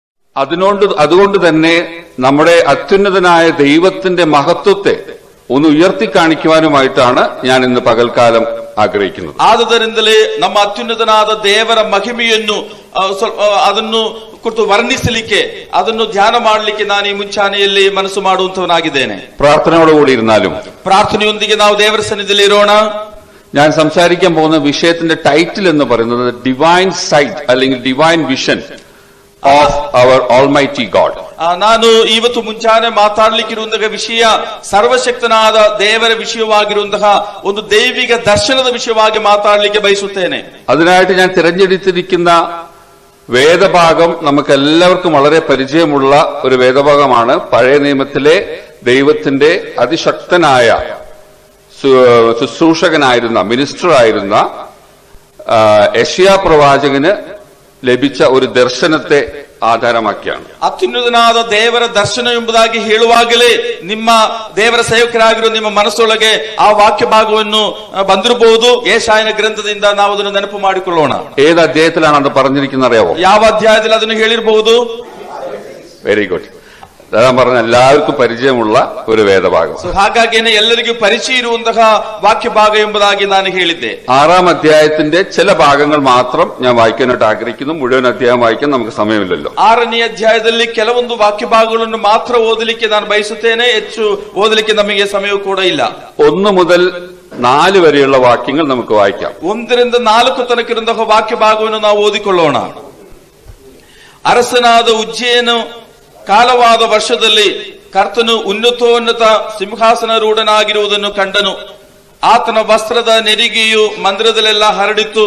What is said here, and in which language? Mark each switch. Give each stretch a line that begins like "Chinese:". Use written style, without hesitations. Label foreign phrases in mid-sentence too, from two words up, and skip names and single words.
Malayalam: അതുകൊണ്ട് തന്നെ നമ്മുടെ അത്യുന്നതനായ ദൈവത്തിന്റെ മഹത്വത്തെ ഒന്ന് ഉയർത്തി കാണിക്കുവാനുമായിട്ടാണ് ഞാൻ ഇന്ന് പകൽക്കാലം ಆಗ್ರಹಿക്കുന്നത്.
Kannada: ಆದುದರಿಂದಲೇ ನಮ್ಮ ಅತ್ಯುನ್ನತನಾದ ದೇವರ ಮಹಿಮೆಯನ್ನು ಅದನ್ನು ಕುರಿತು ವರ್ಣಿಸಲಿಕ್ಕೆ ಅದನ್ನು ಧ್ಯಾನ ಮಾಡಲಿಕ್ಕೆ ನಾನು ಈ ಮುಂಚಾನೆಯಲ್ಲಿ ಮನಸ್ಸು ಮಾಡುವಂತವನಾಗಿದ್ದೇನೆ.
Malayalam: പ്രാർത്ഥനയോടുകൂടി ഇരുന്നാലും
Kannada: പ്രാർത്ഥനയൊಂದಿಗೆ ನಾವು ದೇವರ ಸನ್ನಿಧಿಯಲ್ಲಿ ಇರೋಣ.
Malayalam: ഞാൻ സംസാരിക്കാൻ പോകുന്ന വിഷയത്തിന്റെ ടൈറ്റിൽ എന്ന് പറയുന്നത്
English: divine sight
Malayalam: അല്ലെങ്കിൽ
English: divine vision of our almighty God.
Kannada: ನಾನು ಇವತ್ತು ಮುಂಚಾನೆ ಮಾತಾಡಲಿಕ್ಕಿರುವಂತಹ ವಿಷಯ ಸರ್ವಶಕ್ತನಾದ ದೇವರ ವಿಷಯವಾಗಿರುವಂತಹ ಒಂದು ದೈವಿಕ ದರ್ಶನದ ವಿಷಯವಾಗಿ ಮಾತಾಡಲಿಕ್ಕೆ ಬಯಸುತ್ತೇನೆ.
Malayalam: അതിനായിട്ട് ഞാൻ തിരഞ്ഞെടുത്തിരിക്കുന്ന വേദഭാഗം നമുക്ക് എല്ലാവർക്കും വളരെ പരിചയമുള്ള ഒരു വേദഭാഗമാണ്. പഴയ നിയമത്തിലെ ദൈവത്തിന്റെ അതിശക്തനായ ശുശ്രൂഷകനായിരുന്ന മിനിസ്റ്ററായിരുന്ന യെശയ്യാ പ്രവാചകന് ലഭിച്ച ഒരു ദർശനത്തെ ആധാരമാക്കിയാണ്.
Kannada: ಅತ್ಯುನ್ನತನಾದ ದೇವರ ದರ್ಶನ ಎಂಬುದಾಗಿ ಹೇಳುವಾಗಲೇ ನಿಮ್ಮ ದೇವರ ಸೇವಕರಾಗಿರುವ ನಿಮ್ಮ ಮನಸ್ಸೊಳಗೆ ಆ ವಾಕ್ಯ ಭಾಗವನ್ನು ಬಂದಿರಬಹುದು. ಯೆಶಾಯನ ಗ್ರಂಥದಿಂದ ನಾವು ಅದನ್ನು ನೆನಪು ಮಾಡಿಕೊಳ್ಳೋಣ.
Malayalam: ഏത് അധ്യായത്തിലാണ് അത് പറഞ്ഞിരിക്കുന്നത് അറിയാവോ?
Kannada: ಯಾವ ಅಧ್ಯಾಯದಲ್ಲಿ ಅದನ್ನು ಹೇಳಿರಬಹುದು?
English: very good.
Malayalam: അതാ പറഞ്ഞ എല്ലാവർക്കും പരിചയമുള്ള ഒരു വേദഭാഗം.
Kannada: ಹಾಗಾಗಿನೇ ಎಲ್ಲರಿಗೂ ಪರಿಚಯ ಇರುವಂತಹ ವಾಕ್ಯ ಭಾಗ ಎಂಬುದಾಗಿ ನಾನು ಹೇಳಿದ್ದೆ.
Malayalam: 6ാം അധ്യായത്തിന്റെ ചില ഭാഗങ്ങൾ മാത്രം ഞാൻ വായിക്കാനായിട്ട് ആഗ്രഹിക്കുന്നു. മുഴുവൻ അധ്യായം വായിക്കാൻ നമുക്ക് സമയമില്ലല്ലോ.
Kannada: 6ನೇ ಅಧ್ಯಾಯದಲ್ಲಿ ಕೆಲವೊಂದು ವಾಕ್ಯ ಭಾಗಗಳನ್ನು ಮಾತ್ರ ಓದಲಿಕ್ಕೆ ನಾನು ಬಯಸುತ್ತೇನೆ. ಹೆಚ್ಚು ಓದಲಿಕ್ಕೆ ನಮಗೆ ಸಮಯ ಕೂಡ ಇಲ್ಲ.
Malayalam: 1 മുതൽ 4 വരെയുള്ള വാക്യങ്ങൾ നമുക്ക് വായിക്കാം.
Kannada: 1ರಿಂದ 4 ತನಕ ಇರುವಂತಹ ವಾಕ್ಯ ಭಾಗವನ್ನು ನಾವು ಓದಿಕೊಳ್ಳೋಣ. ಅರಸನಾದ ಉಜ್ಜೀಯನು ಕಾಲವಾದ ವರ್ಷದಲ್ಲಿ ಕರ್ತನು ಉನ್ನತೋನ್ನತ ಸಿಂಹಾಸನರೂಢನಾಗಿರುವುದನ್ನು ಕಂಡನು. ಆತನ ವಸ್ತ್ರದ ನೆರಿಗೆಯು ಮಂದಿರದಲ್ಲೆಲ್ಲ ಹರಡಿತು.